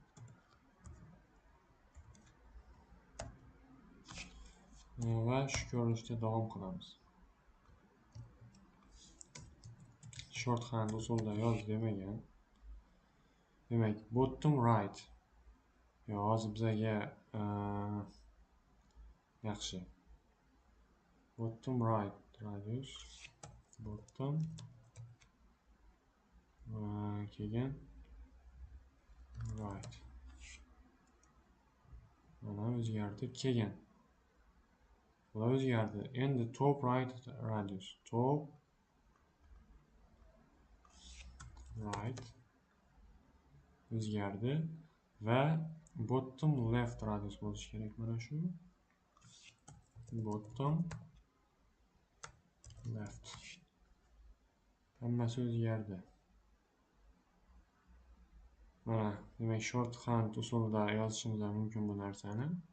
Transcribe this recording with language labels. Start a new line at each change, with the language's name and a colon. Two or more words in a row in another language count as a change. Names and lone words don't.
Uzbek: Va shu ko'rinishda davom qilamiz. Shorthand usulida yoz demagan. Demak,
English: bottom right.
Uzbek: Hozir bizga yaxshi.
English: Bottom right radius, bottom keyin right.
Uzbek: Mana o'zgardi, keyin bular o'zgardi. Endi
English: top right radius, top right
Uzbek: o'zgardi va
English: bottom left radius
Uzbek: bo'lishi kerak. Mana shu
English: bottom left.
Uzbek: Hammasi o'zgardi. Mana, demak shorthand usulida yozishimiz mumkin bu narsani.